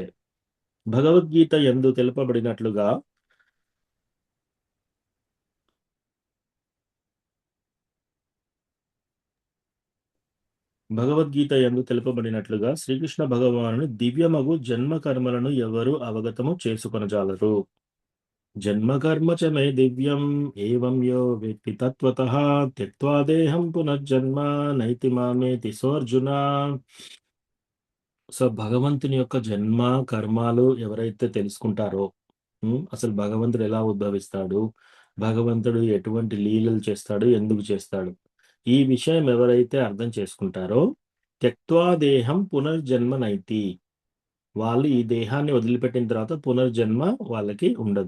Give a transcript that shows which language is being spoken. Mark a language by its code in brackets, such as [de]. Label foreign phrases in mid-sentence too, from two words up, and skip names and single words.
[te] భగవద్గీత యందు తెలుపబడినట్లుగా శ్రీకృష్ణ భగవాను దివ్యమగు జన్మ కర్మలను ఎవరు అవగతము చేసుకొనజాలరు. [sa] జన్మకర్మ చ మే దివ్యం ఏవం యో వేత్తి తత్వతః త్యక్త్వా దేహం పునర్జన్మ నైతి మామేతి సోర్జున. [te] సో భగవంతుని యొక్క జన్మ కర్మాలు ఎవరైతే తెలుసుకుంటారో, అసలు భగవంతుడు ఎలా ఉద్భవిస్తాడు, భగవంతుడు ఎటువంటి లీలలు చేస్తాడు, ఎందుకు చేస్తాడు, ఈ విషయం ఎవరైతే అర్థం చేసుకుంటారో, [sa] త్యక్త్వా దేహం పునర్జన్మ నైతి, [te] వాళ్ళు ఈ దేహాన్ని వదిలిపెట్టిన తర్వాత పునర్జన్మ వాళ్ళకి ఉండదు.